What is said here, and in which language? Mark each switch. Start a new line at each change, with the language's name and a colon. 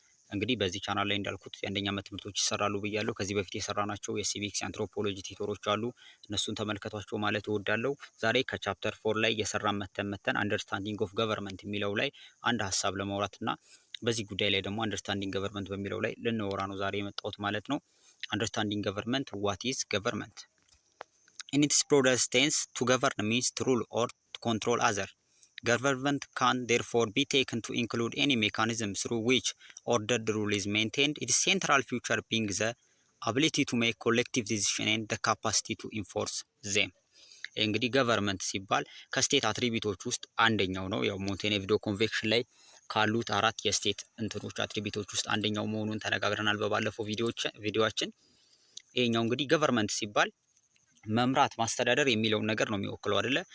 Amharic: እንግዲህ በዚህ ቻናል ላይ እንዳልኩት የአንደኛ ዓመት ትምህርቶች ይሰራሉ ብያለሁ። ከዚህ በፊት የሰራናቸው የሲቪክስ አንትሮፖሎጂ ቲቶሮች አሉ። እነሱን ተመልከቷቸው ማለት እወዳለሁ። ዛሬ ከቻፕተር 4 ላይ የሰራን መተን አንደርስታንዲንግ ኦፍ ገቨርንመንት የሚለው ላይ አንድ ሀሳብ ለማውራትና በዚህ ጉዳይ ላይ ደግሞ አንደርስታንዲንግ ገቨርንመንት በሚለው ላይ ልንወራ ነው ዛሬ የመጣሁት ማለት ነው። አንደርስታንዲንግ ገቨርንመንት
English: ዋት ኢዝ ገቨርንመንት ኢን ኢትስ broadest sense to govern means to rule or to control other. Government can therefore be taken to include any mechanism through which ordered rule is maintained, its central feature being the ability to make collective decisions and the capacity to enforce them.
Amharic: እንግዲህ ገቨርንመንት ሲባል ከስቴት አትሪቢዩቶች ውስጥ አንደኛው ነው። ያው ሞንቴኔግሮ ኮንቬንሽን ላይ ካሉት አራት የስቴት እንትኖች አትሪቢዩቶች ውስጥ አንደኛው መሆኑን ተነጋግረናል በባለፈው ቪዲዮአችን። ይሄኛው እንግዲህ ገቨርንመንት ሲባል መምራት ማስተዳደር የሚለውን ነገር ነው የሚወክለው አይደለ?